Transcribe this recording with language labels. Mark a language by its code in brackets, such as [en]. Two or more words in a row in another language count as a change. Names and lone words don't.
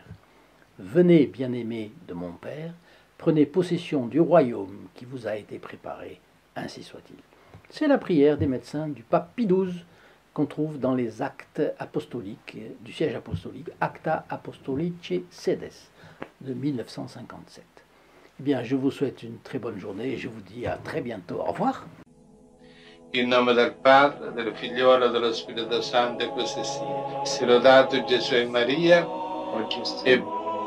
[fr] Venez, bien-aimés de mon Père, prenez possession du royaume qui vous a été préparé, ainsi soit-il. C'est la prière des médecins du pape Pie XII qu'on trouve dans les actes apostoliques du siège apostolique, [la] Acta Apostolice Sedes [fr] de 1957. Eh bien, je vous souhaite une très bonne journée et je vous dis à très bientôt. Au revoir. [it] In nome del Padre, del Figliolo e dello Spirito Santo, e così sia. Sia lodato Gesù e Maria, e